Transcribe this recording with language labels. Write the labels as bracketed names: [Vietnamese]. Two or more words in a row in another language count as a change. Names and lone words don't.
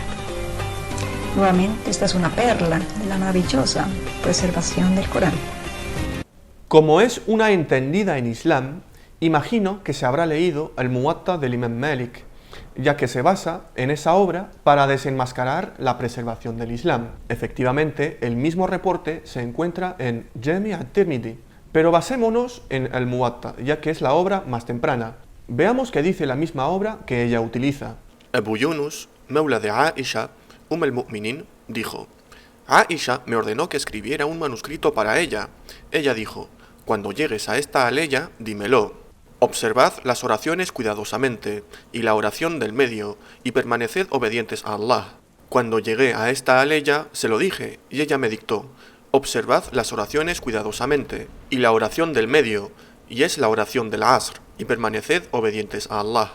[Spanish] Nuevamente, esta es una perla de la maravillosa preservación del Corán. Como es una entendida en Islam, imagino que se habrá leído el Muwatta del Imam Malik, ya que se basa en esa obra para desenmascarar la preservación del Islam. Efectivamente, el mismo reporte se encuentra en Jami' at-Tirmidhi, pero basémonos en el Muwatta, ya que es la obra más temprana. Veamos qué dice la misma obra que ella utiliza. Abu Yunus, maula de Aisha, al-Mu'minin, dijo: Aisha me ordenó que escribiera un manuscrito para ella. Ella dijo: cuando llegues a esta aleya, dímelo. Observad las oraciones cuidadosamente, y la oración del medio, y permaneced obedientes a Allah. Cuando llegué a esta aleya, se lo dije, y ella me dictó: observad las oraciones cuidadosamente, y la oración del medio, y es la oración del Asr, y permaneced obedientes a Allah.